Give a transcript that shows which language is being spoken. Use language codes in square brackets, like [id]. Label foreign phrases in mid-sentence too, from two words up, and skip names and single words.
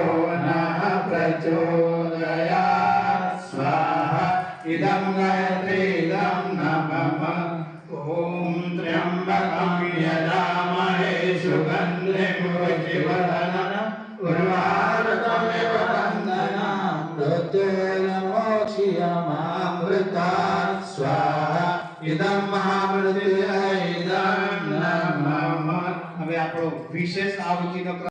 [sa] नः प्रचोदयात् स्वाहा इदं गायत्रीदं नमः ओम त्र्यंबकं यजामहे सुगंधिं पुष्टिवर्धनं उर्वारुकमिव बंधनान् मृत्युर्मोक्षयमामृतात् स्वाहा इदं महामृत्युंजय इदं नमः। [gu] હવે આપણો વિશેષ આવૃત્તિનો